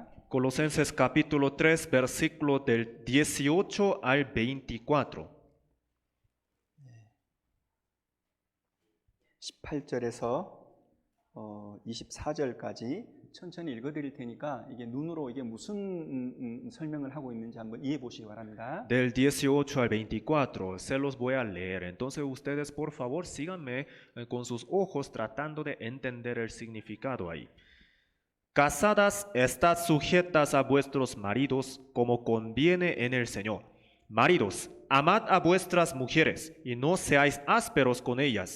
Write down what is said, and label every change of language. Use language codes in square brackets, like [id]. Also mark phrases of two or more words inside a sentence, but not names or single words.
[es] Colosenses capítulo 3, versículo del 18 al 24. [ko] 18절에서 24절까지 천천히 읽어드릴 테니까 이게 눈으로 이게 무슨 설명을 하고 있는지 한번 이해해 보시기 바랍니다. [es] Del 18 al 24, se los voy a leer. Entonces ustedes por favor síganme con sus ojos tratando de entender el significado ahí. Casadas, estad sujetas a vuestros maridos como conviene en el Señor. Maridos, amad a vuestras mujeres y no seáis ásperos con ellas.